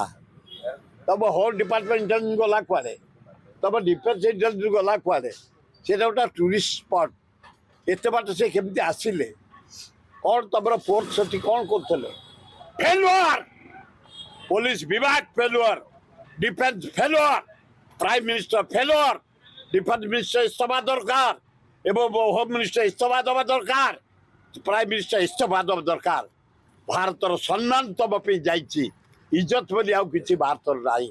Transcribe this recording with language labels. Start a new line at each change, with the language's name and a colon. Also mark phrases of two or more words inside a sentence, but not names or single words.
Odia: ତମ
English: home department intelligence
Odia: ଗଲା କୁଆଡ଼େ? ତମ
English: defence intelligence
Odia: ଗଲା କୁଆଡ଼େ? ସେଇଟା ଗୋଟେ
English: tourist spot.
Odia: ଏତେ ବାଟ ସେ କେମିତି ଆସିଲେ? କ'ଣ ତମର ଫୋର୍ସ ସେଠି କ'ଣ କରୁଥିଲେ? ଫେଲୁଅର, ପୋଲିସ ବିଭାଗ ଫେଲୁଅର,
English: Defence failure, prime minister failure. defence minister
Bangla: ইস্তফা দরকার এবং
English: home minister
Bangla: ইস্তফা দেওয়া দরকার।
English: prime minister
Bangla: ইস্তফা দেওয়া দরকার।
Odia: ଭାରତର ସମ୍ମାନ ତମ ପାଇଁ ଯାଇଛି। ଇଜ୍ଜତ ବୋଲି ଆଉ କିଛି ଭାରତର ନାହିଁ।